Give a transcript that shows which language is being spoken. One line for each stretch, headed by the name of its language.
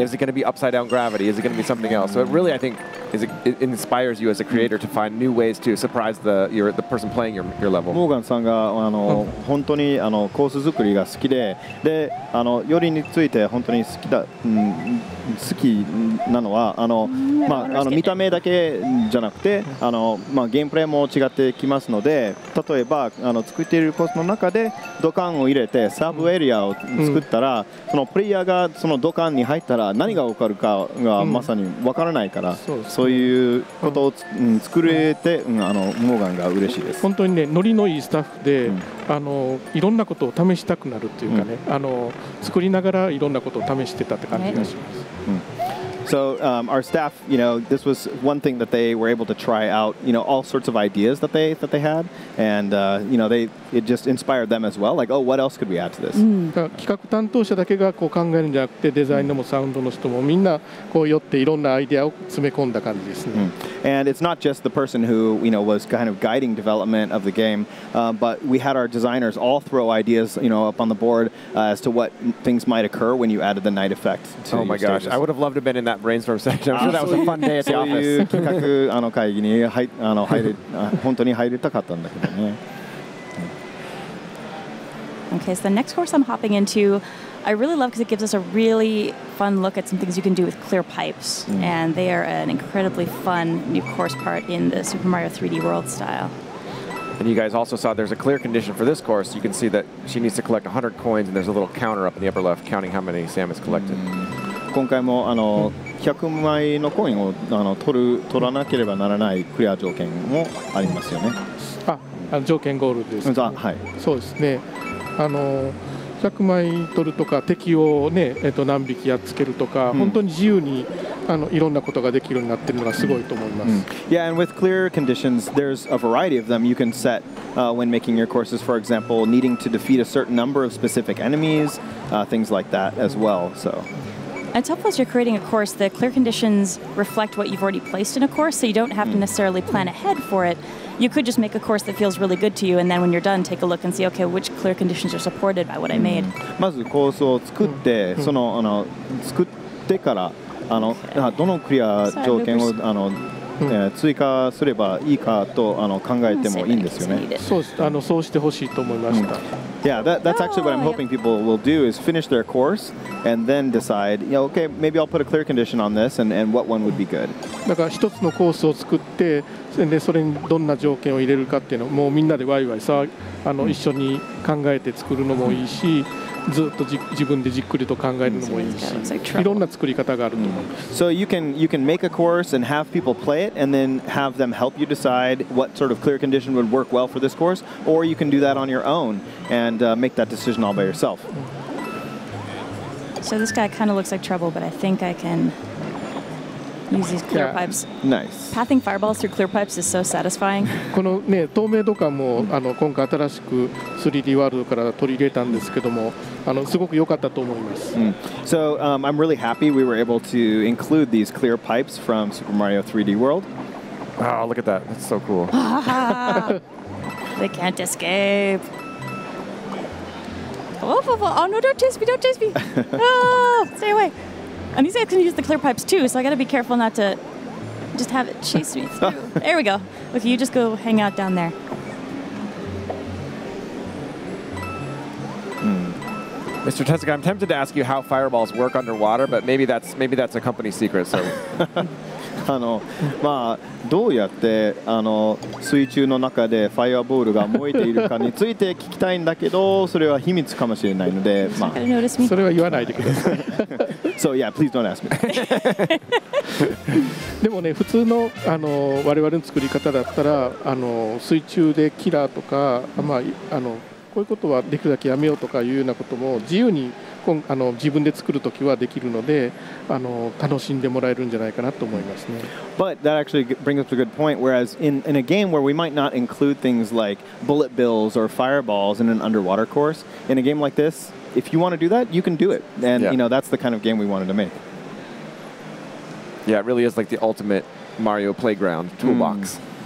English: Is it going to be upside down gravity? Is it going to be something else? So it really, I think, it inspires you as a creator to find new ways to surprise the person playing your level.
Japanese: モーガンさんが本当にコース作りが好きで、よりについて本当に好きなのは見た目だけじゃなくてゲームプレイも違ってきますので、例えば作っているコースの中で土管を入れてサブエリアを作ったら、そのプレイヤーがその土管に入ったら何が起こるかがまさに分からないから、そういうことを作れてモーガンが嬉しいです。本当にね、ノリのいいスタッフで、いろんなことを試したくなるっていうかね、作りながらいろんなことを試してたって感じがします。
English: So our staff, this was one thing that they were able to try out, all sorts of ideas that they had, and it just inspired them as well. Like, oh, what else could we add to this?
Japanese: 企画担当者だけがこう考えるんじゃなくて、デザインのもサウンドの人もみんなこう寄っていろんなアイデアを詰め込んだ感じですね。
English: And it's not just the person who was kind of guiding development of the game, but we had our designers all throw ideas, up on the board as to what things might occur when you added the night effect. Oh my gosh, I would have loved to have been in that brainstorm section. I'm sure that was a fun day at the office.
Japanese: そういう企画会議に本当に入りたかったんだけどね。
English: Okay, so the next course I'm hopping into, I really love because it gives us a really fun look at some things you can do with clear pipes, and they are an incredibly fun new course part in the Super Mario 3D World style. And you guys also saw there's a clear condition for this course. You can see that she needs to collect 100 coins, and there's a little counter up in the upper left counting how many Sam has collected.
Japanese: 今回も100枚のコインを取らなければならないクリア条件もありますよね。条件ゴールです。はい。そうですね。 100枚取るとか敵をね何匹やっつけるとか、本当に自由にいろんなことができるようになっているのがすごいと思います。
English: Yeah, and with clear conditions, there's a variety of them you can set when making your courses. For example, needing to defeat a certain number of specific enemies, things like that as well. So. It's helpful as you're creating a course. The clear conditions reflect what you've already placed in a course, so you don't have to necessarily plan ahead for it. You could just make a course that feels really good to you, and then when you're done, take a look and see, okay, which clear conditions are supported by what I made.
Japanese: まずコースを作って、作ってからどのクリア条件を追加すればいいかと考えてもいいんですよね。そうしてほしいと思いました。
English: Yeah, that's actually what I'm hoping people will do is finish their course and then decide, okay, maybe I'll put a clear condition on this and what one would be good.
Japanese: だから一つのコースを作って、でそれにどんな条件を入れるかっていうのをもうみんなでワイワイ一緒に考えて作るのもいいし。ずっと自分でじっくりと考えるのもいいし、いろんな作り方があると思います。
English: So you can make a course and have people play it, and then have them help you decide what sort of clear condition would work well for this course, or you can do that on your own and make that decision all by yourself. So this guy kind of looks like trouble, but I think I can use these clear pipes. Nice. Pathing fireballs through clear pipes is so satisfying.
Japanese: このね透明度感も今回新しく 3D ワールドから取り入れたんですけども、すごく良かったと思います。
English: So I'm really happy we were able to include these clear pipes from Super Mario 3D World. Oh, look at that. That's so cool. They can't escape. Oh, no, don't chase me, don't chase me. Oh, stay away. And these guys can use the clear pipes too, so I gotta be careful not to just have it chase me through. There we go. Okay, you just go hang out down there. Mr. Tezuka, I'm tempted to ask you how fireballs work underwater, but maybe that's a company secret. So.
Japanese: まあどうやって水中の中でファイアボールが燃えているかについて聞きたいんだけど、それは秘密かもしれないので、まあそれは言わないでください。
English: So yeah, please don't ask me.
Japanese: でもね、普通の我々の作り方だったら水中でキラーとか、まあこういうことはできるだけやめようとかいうようなことも自由に自分で作るときはできるので楽しんでもらえるんじゃないかなと思いますね。
English: But that actually brings up a good point. Whereas in a game where we might not include things like bullet bills or fireballs in an underwater course, in a game like this, if you want to do that, you can do it. And you know that's the kind of game we wanted to make. Yeah, it really is like the ultimate Mario playground toolbox.